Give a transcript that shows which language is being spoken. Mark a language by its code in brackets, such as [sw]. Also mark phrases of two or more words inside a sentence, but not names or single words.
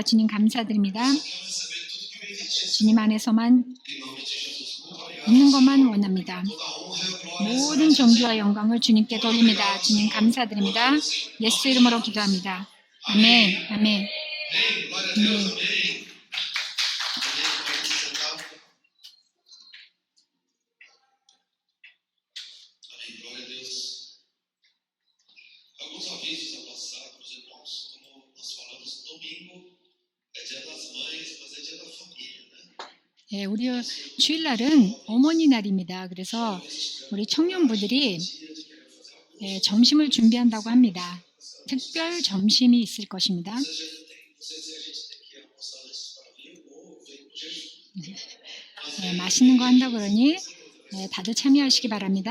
[ko] 주님 감사드립니다. 주님 안에서만 있는 것만 원합니다. 모든 존귀와 영광을 주님께 돌립니다. 주님 감사드립니다. 예수 이름으로 기도합니다. 아멘. 아멘. 아멘. [pt] Alguns avisos a passar para os irmãos, como nós falamos, domingo é dia das mães, mas é dia da família, né? [ko] 예, 우리 주일날은 어머니 날입니다. 그래서 우리 청년부들이 점심을 준비한다고 합니다. 특별 점심이 있을 것입니다. 맛있는 거 한다고 그러니 다들 참여하시기 바랍니다.